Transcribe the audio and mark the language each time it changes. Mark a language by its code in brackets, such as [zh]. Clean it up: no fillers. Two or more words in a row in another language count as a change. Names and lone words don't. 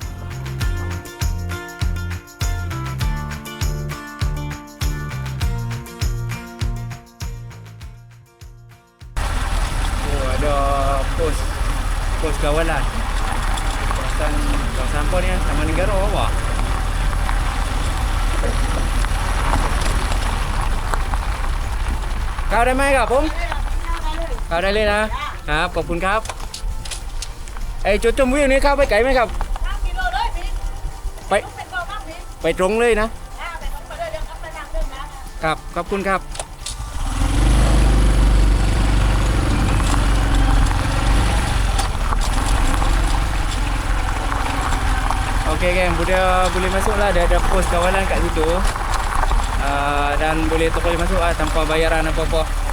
[ms] Oh ada pos kawalan. Kawasan apa ni kan? Taman Negara apa? [th] Kau ได้ไหมครับผมเข้าได้เลยนะครับขอบคุณครับไอ้จุดชมวิวนี้เข้าไปไกลไหมครับ ไปตรงเลยนะครับขอบคุณครับ [ms] Okey geng, boleh masuk lah. Dia ada pos kawalan kat situ. Dan boleh boleh masuk lah tanpa bayaran apa-apa.